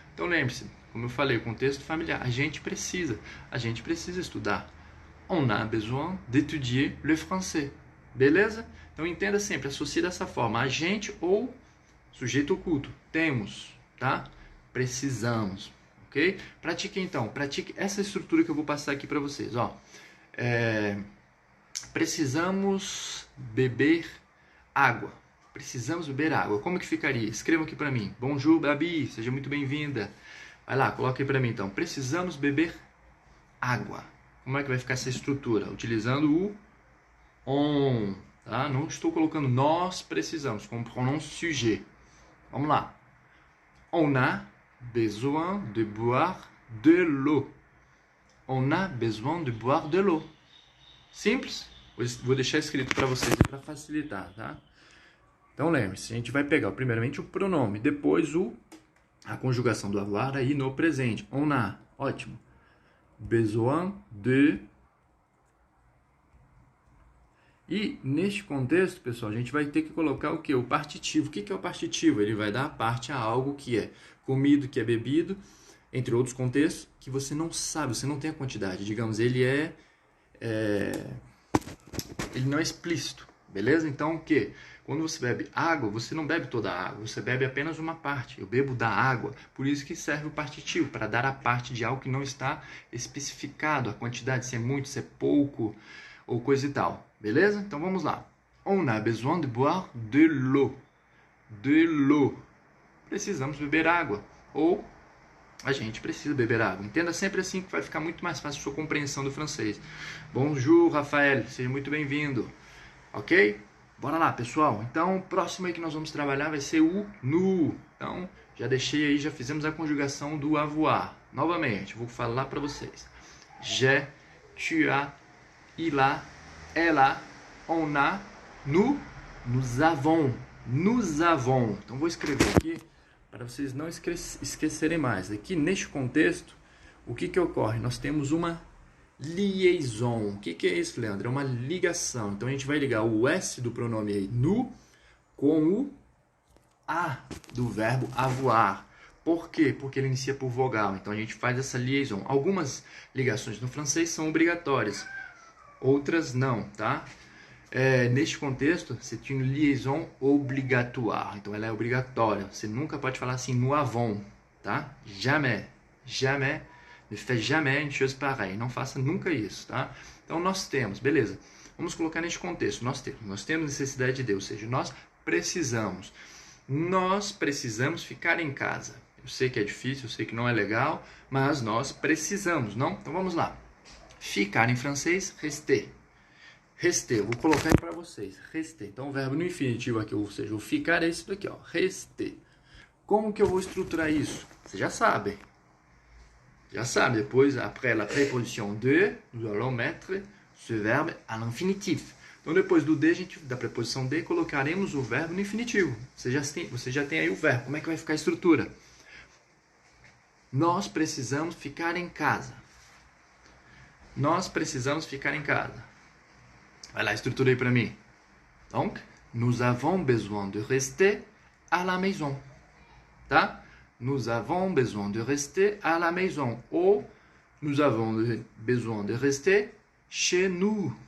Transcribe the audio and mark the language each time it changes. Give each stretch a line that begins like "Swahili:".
Portuguese: Então lembre-se, como eu falei, o contexto familiar, a gente precisa estudar.
French: On a besoin d'étudier le français.
Portuguese: Beleza? Então entenda sempre, associe dessa forma, a gente ou sujeito oculto. Temos, tá? Precisamos, ok? Pratique então, pratique essa estrutura que eu vou passar aqui para vocês, ó. Precisamos beber água. Precisamos beber água. Como que ficaria? Escrevam aqui para mim. Bonjour, Babi. Seja muito bem-vinda. Vai lá, coloque aí para mim então. Precisamos beber água. Como é que vai ficar essa estrutura? Utilizando o on, tá? Não estou colocando nós precisamos, como pronome sujet. Vamos lá.
French: On a besoin de boire de l'eau. On a besoin de boire de l'eau.
Portuguese: Simples? Vou deixar escrito para vocês para facilitar, tá? Então lembre-se, a gente vai pegar primeiramente o pronome, depois a conjugação do avoir aí no presente.
French: On a,
Portuguese: ótimo.
French: Besoin de.
Portuguese: E neste contexto, pessoal, a gente vai ter que colocar o quê? O partitivo. O que é o partitivo? Ele vai dar parte a algo que é comido, que é bebido, entre outros contextos, que você não sabe, você não tem a quantidade. Digamos, ele não é explícito, beleza? Então, o quê? Quando você bebe água, você não bebe toda a água, você bebe apenas uma parte. Eu bebo da água, por isso que serve o partitivo, para dar a parte de algo que não está especificado, a quantidade, se é muito, se é pouco, ou coisa e tal. Beleza? Então vamos lá.
French: On a besoin de boire de l'eau. De l'eau.
Portuguese: Precisamos beber água. Ou a gente precisa beber água. Entenda sempre assim que vai ficar muito mais fácil a sua compreensão do francês. Bonjour, Rafael. Seja muito bem-vindo. Ok? Bora lá, pessoal. Então, o próximo aí que nós vamos trabalhar vai ser o nous. Então, já deixei aí, já fizemos a conjugação do avoir. Novamente, vou falar para vocês.
French: J'ai, tu as, il a, elle a, on a, nous, nous avons. Nous avons.
Portuguese: Então, vou escrever aqui para vocês não esquecerem mais. Aqui, neste contexto, o que ocorre? Nós temos uma liaison. O que é isso, Leandro? É uma ligação. Então, a gente vai ligar o S do pronome aí, nous, com o A do verbo avoir. Por quê? Porque ele inicia por vogal. Então, a gente faz essa liaison. Algumas ligações no francês são obrigatórias. Outras não, tá? Neste contexto,
French: c'est une liaison obligatoire.
Portuguese: Então, ela é obrigatória. Você nunca pode falar assim,
French: nous avons,
Portuguese: tá?
French: Jamais. Jamais. Ne fais jamais une chose pareille.
Portuguese: Não faça nunca isso, tá? Então, nós temos, beleza. Vamos colocar neste contexto. Nós temos necessidade de Deus, ou seja, nós precisamos. Nós precisamos ficar em casa. Eu sei que é difícil, eu sei que não é legal, mas nós precisamos, não? Então, vamos lá. Ficar em francês, rester. Rester, eu vou colocar aí para vocês. Rester. Então, o verbo no infinitivo aqui, ou seja, o ficar é esse daqui, ó. Rester. Como que eu vou estruturar isso? Vocês já sabem. Já sabe, depois,
French: après la préposition de, nous allons mettre ce verbe à l'infinitif.
Portuguese: Então, depois do de, da preposição de, colocaremos o verbo no infinitivo. Você já tem aí o verbo. Como é que vai ficar a estrutura? Nós precisamos ficar em casa. Nós precisamos ficar em casa. Vai lá, estrutura aí para mim.
French: Donc, nous avons besoin de rester à la maison.
Portuguese: Tá?
French: Nous avons besoin de rester à la maison. Ou nous avons besoin de rester chez nous.